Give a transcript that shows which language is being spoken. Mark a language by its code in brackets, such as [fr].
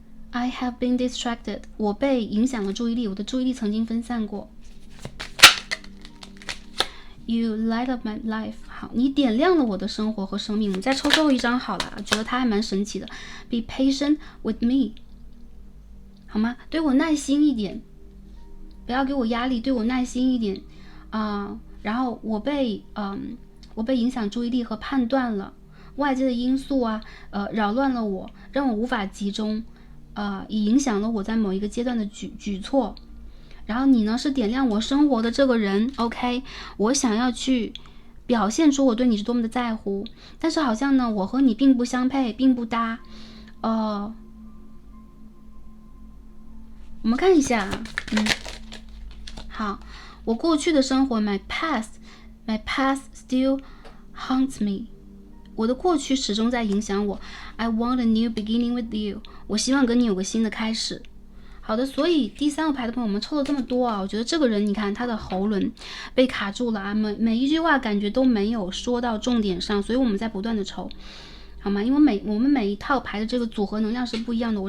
[en] I have been distracted， [zh] 我被影响了注意力，我的注意力曾经分散过。 [en] You light up my life， [zh] 好，你点亮了我的生活和生命。我们再抽最后一张好了，觉得它还蛮神奇的。 [en] Be patient with me， [zh] 好吗？对我耐心一点，不要给我压力，对我耐心一点然后我被影响注意力和判断了，外界的因素啊，扰乱了我，让我无法集中，也影响了我在某一个阶段的举措。然后你呢是点亮我生活的这个人 ，OK， 我想要去表现出我对你是多么的在乎，但是好像呢我和你并不相配，并不搭。我们看一下好，我过去的生活 [en] my past still haunts me， [zh] 我的过去始终在影响我。 [en] I want a new beginning with you， [zh] 我希望跟你有个新的开始。好的，所以第三个牌的朋友，我们抽了这么多啊，我觉得这个人你看他的喉轮被卡住了啊，每一句话感觉都没有说到重点上，所以我们在不断的抽，好吗？因为我们每一套牌的这个组合能量是不一样的。